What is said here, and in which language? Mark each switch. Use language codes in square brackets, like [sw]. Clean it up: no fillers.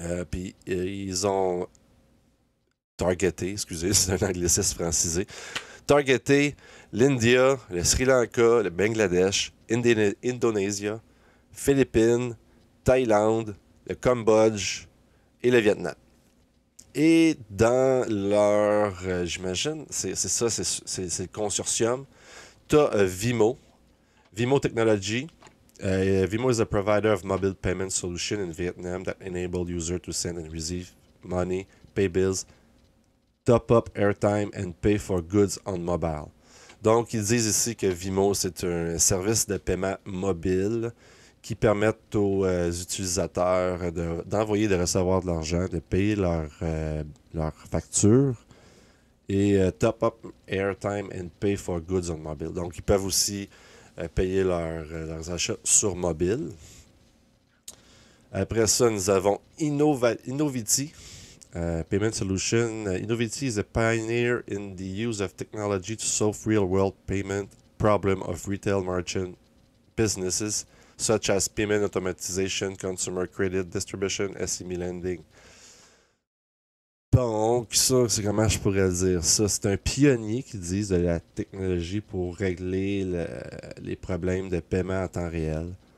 [fr] Puis, ils ont targeté, excusez, c'est un anglicisme francisé, targeté l'India, le Sri Lanka, le Bangladesh, Indonésie, Philippines, Thaïlande, le Cambodge et le Vietnam. Et dans leur, j'imagine, c'est ça, c'est le consortium, tu as Vimo Technology. [en] Vimo is a provider of mobile payment solution in Vietnam that enable users to send and receive money, pay bills, top up airtime and pay for goods on mobile. [fr] Donc, ils disent ici que Vimo, c'est un service de paiement mobile qui permettent aux utilisateurs d'envoyer et de recevoir de l'argent, de payer leurs factures et [en] top up airtime and pay for goods on mobile. [fr] Donc, ils peuvent aussi payer leurs achats sur mobile. Après ça, nous avons Innoviti. [en] Payment Solution. Innoviti is a pioneer in the use of technology to solve real-world payment problem of retail merchant businesses, such as payment automatization, consumer credit distribution, SME lending. [fr] Donc, ça, c'est comment je pourrais dire ça. C'est un pionnier qui dit de la technologie pour régler les problèmes de paiement en temps réel.